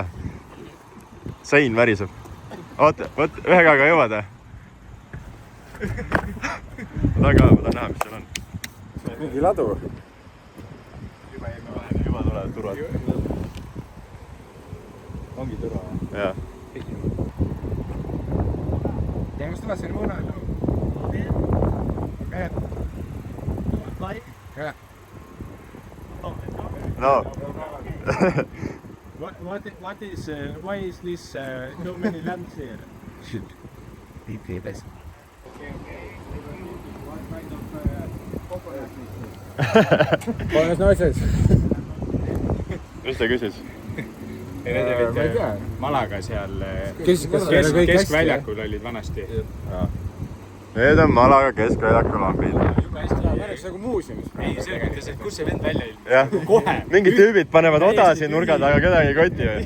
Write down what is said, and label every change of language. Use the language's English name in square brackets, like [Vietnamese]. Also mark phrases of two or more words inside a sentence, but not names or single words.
[Estonian] Sein väriseb. Oota, võt, ühe käega jõuad. Ma tahan näha, mis seal on. Mingi ladu. Juba tulevad turvad. Ongi turva. Jaa. [Spanish] Vamos a hacer una. No. [English] Why is this so many lamps here? [Spanish] Buenas noches. [Estonian] Mis ta küsis? Ma ei tea. Malaga seal keskväljakul olid vanasti. Need on Malaga keskväljakul lambid. Päris nagu muuseumis. Ei, see ütles, et kus see vend välja ilmus. Jah, mingid tüübid panevad oda siin nurga taga, kedagi ei koti.